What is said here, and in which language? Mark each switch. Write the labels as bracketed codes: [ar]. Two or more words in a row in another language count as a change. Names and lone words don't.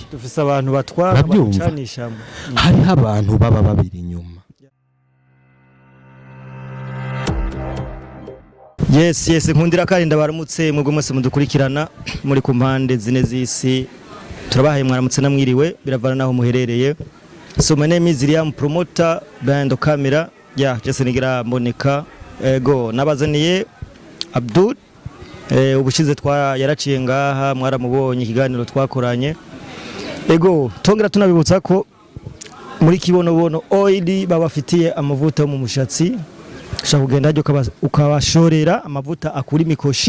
[rn] Dufise abantu batwara bacanishamo, hari abantu baba babiri inyuma. Yes nkundira kandi ndabaramutse mwebwe mwese mudukurikirana muri ku mpande zine z'isi, turabahaye mwaramutse namwiriwe biravana naho muherereye. [en] So my name is Liam, promoter behind the camera. [rn] Jesse Nigira Monica. Go nabazaniye Abdul. Ubushize yaraciye ngaha mwaramubonye ikiganiro twakoranye. Ego tongera tunabibutsa ko muri kibonobono oil babafitiye amavuta mu mushatsi. Shaka kugenda hajyo ukabashorera amavuta akuri mikoshi.